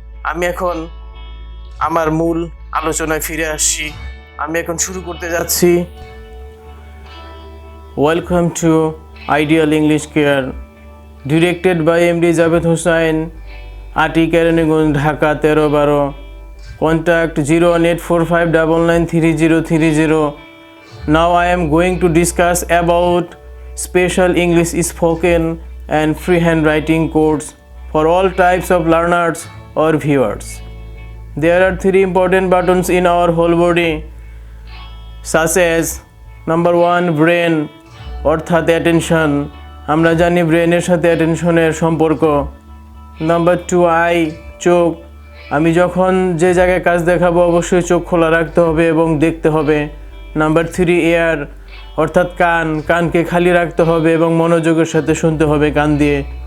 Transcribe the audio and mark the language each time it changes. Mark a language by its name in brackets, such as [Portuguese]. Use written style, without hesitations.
[Bangla] আমি এখন আমার মূল আলোচনায় ফিরে আসছি। আমি এখন শুরু করতে যাচ্ছি। [English] Welcome to ideal English care, directed by MD Jabed Hossain, Ati Keraniganj, Dhaka 1312। Contact 01845993030। Now I am going to discuss about special English spoken and free handwriting course for all types of learners or viewers. There are 3 important buttons in our whole body, such as number 1 brain [Bangla] অর্থাৎ [English] Attention. [Bangla] আমরা জানি ব্রেনের সাথে অ্যাটেনশনের সম্পর্ক। Number 2 I চোখ। আমি যখন যে জায়গায় কাজ দেখাবো অবশ্যই চোখ খোলা রাখতে হবে এবং দেখতে হবে। নাম্বার 3 এয়ার অর্থাৎ কান। কানকে খালি রাখতে হবে এবং মনোযোগের সাথে শুনতে হবে কান দিয়ে।